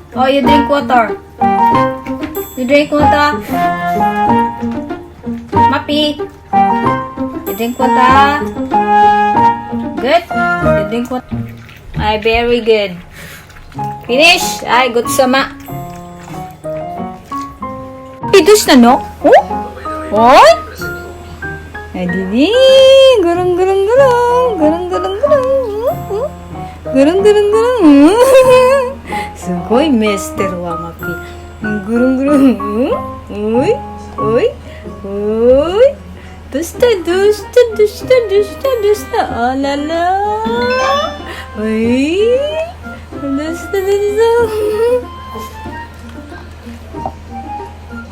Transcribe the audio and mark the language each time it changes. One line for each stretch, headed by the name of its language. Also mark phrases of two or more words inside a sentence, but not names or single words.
English: you drink water. You drink water. Mapi. You drink water. Good. You drink water. Ay, very good. Finish. Ay, good sama.
Japanese: Mapi, どうしたの？おい？Ay, Didi. Gurung, gurung, gurung. Gurung, gurung, gurung. Gurung, gurung, gurung. すごい目してるわ、マピ。ぐるんぐるん。おいおいおい。どうしたどうしたどうしたどうしたどうした。あらら。おい。どうしたどうした。